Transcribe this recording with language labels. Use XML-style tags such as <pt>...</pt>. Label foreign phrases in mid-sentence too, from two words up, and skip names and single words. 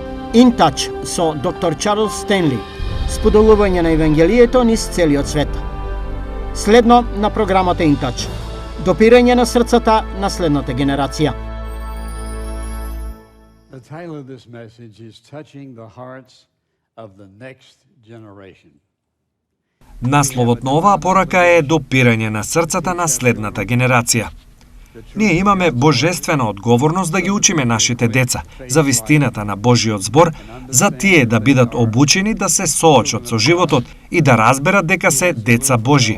<mk>In Touch со доктор Чарлс Стенли, споделување на Евангелието низ целиот свет. Следно на програмата In Touch, допирање на срцата на следната генерација.</mk> <en>The title of this message is Touching the Hearts of the Next Generation.</en> <mk>Насловот на оваа порака е допирање на срцата на следната генерација. Ние имаме божествена одговорност да ги учиме нашите деца за вистината на Божиот збор, за тие да бидат обучени да се соочат со животот и да разберат дека се деца Божји.</mk>